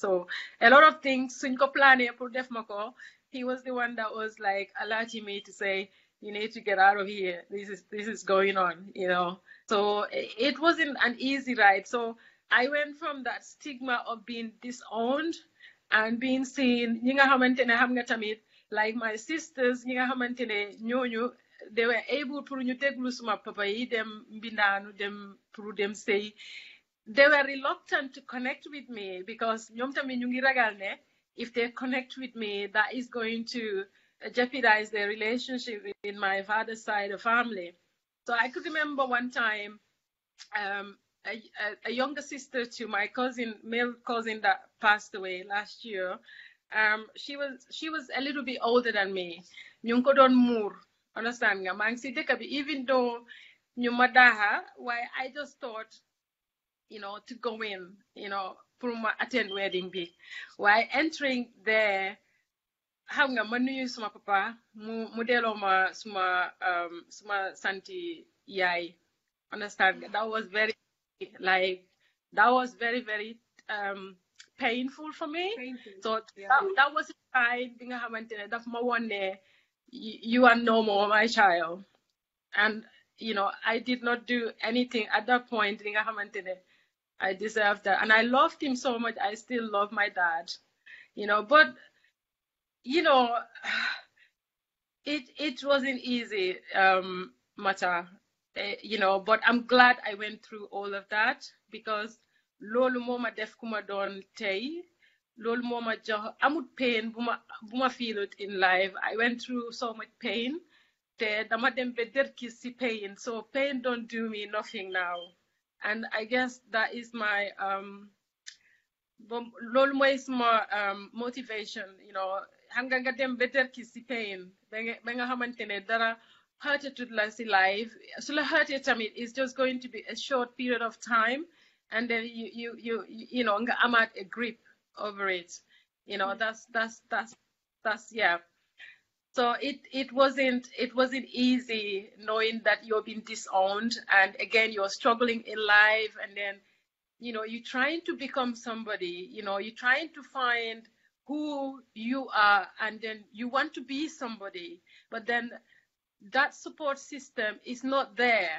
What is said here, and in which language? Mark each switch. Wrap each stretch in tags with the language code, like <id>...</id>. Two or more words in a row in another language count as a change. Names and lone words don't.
<en>So a lot of things he was the one that was like alerting me to say, you need to get out of here. This is going on, So it wasn't an easy ride. So I went from that stigma of being disowned and being seen, like my sisters</en> <wo>ñi nga xamante ne ñooñu</wo> <en>they were able</en> <wo>pour ñu déglu suma papa yi dem mbindaanu dem pour dem sëy</wo> <en>they were reluctant to connect with me because</en> <wo>ñoom tamit ñu ngi ragal ne</wo> <en>if they connect with me that is going to jeopardize their relationship in my father's side of family. So I could remember one time a younger sister to my cousin, male cousin that passed away last year. She was a little bit older than me.</en> <wo>Ñu ngi ko doon muur, understand nga maa ngi si dëkk bi</wo> <en>even though</en> <wo>ñu ma daha</wo> <en>why I just thought to go in</en> <wo>pour ma</wo> <en>attend wedding</en> <wo>bi waaye</wo> <en>entering there</en> <wo>xam nga ma nuyu suma papa mu delloo ma suma santi yaay, understand nga</wo> <en>that was very very painful for me. So that was a time</en> <wo>bi nga xamante ne daf ma won ne</wo> <en>you are no more my child, and I did not do anything at that point</en> <wo>bi nga xamante ne</wo> <en>I deserved that, and I loved him so much. I still love my dad, but it wasn't easy matter, but I'm glad I went through all of that because</en> <wo>lolu moma def kuma don tay, lolu moma jox amut</wo> <en>pain buma feel it in life. I went through so much pain</en> <wo>te dama dem be derki si</wo> <en>pain, so pain don't do me nothing now. And I guess that is my</en> <wo>lolu moy sama</wo> <en>motivation,</en> <wo>xam nga dem be derki si</wo> <en>pain</en> <wo>ba nga xamantene dara</wo> <en>hurted</en> <wo>la si</wo> <en>life</en> <wo>so la</wo> <en>hurted tamit is just going to be a short period of time, and then you know</en> <wo>nga amat</wo> <en>a grip over it, that's yeah. So it wasn't easy knowing that you're being disowned, and again you're struggling in life, and then you're trying to become somebody, you're trying to find who you are, and then you want to be somebody, but then that support system is not there.</en>